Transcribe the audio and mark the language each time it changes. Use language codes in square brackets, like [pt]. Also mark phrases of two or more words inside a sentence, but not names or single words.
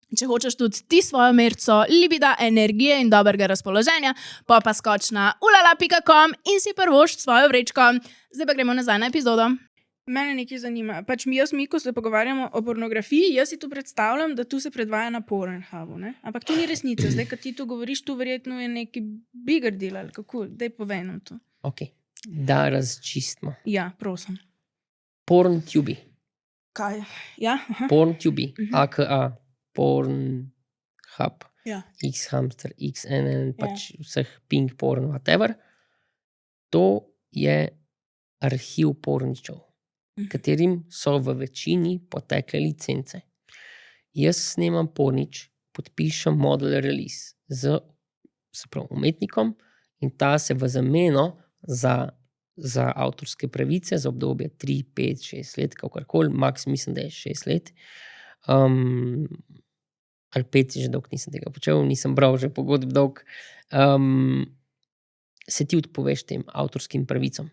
[sl] Če hočeš tudi ti svojo merco libida, energije in dobrega razpoloženja, pa skoč na ulala.com in si prvošč svojo vrečko. Zdaj pa gremo nazaj na epizodo. Mene nekaj zanima. Pač mi, ko se pogovarjamo o pornografiji, jaz si tu predstavljam, da tu se predvaja na Pornhubu, ne? Ampak to ni resnica. Zdaj, kad ti to govoriš, tu verjetno je neki [en] bigger deal, [sl] ali kako? Daj povej nam to. Ok, da razčistimo. Ja, prosim. PornTubi. Kaj? Ja? Aha. PornTubi, AKA, Pornhub, Ja. Xhamster, XNN, pač vseh ping [en] porn, whatever. [sl] To je arhiv porničev, katerim so v večini potekle licence. Jaz snemam pornič, podpišem [en] model release [sl] z umetnikom in ta se v zameno za avtorske pravice za obdobje 3, 5, 6 let, kakorkoli, max mislim, da je 6 let, ali 5 že dolg nisem tega počel, nisem bral že pogodb dolg, se ti odpoveš tem avtorskim pravicam.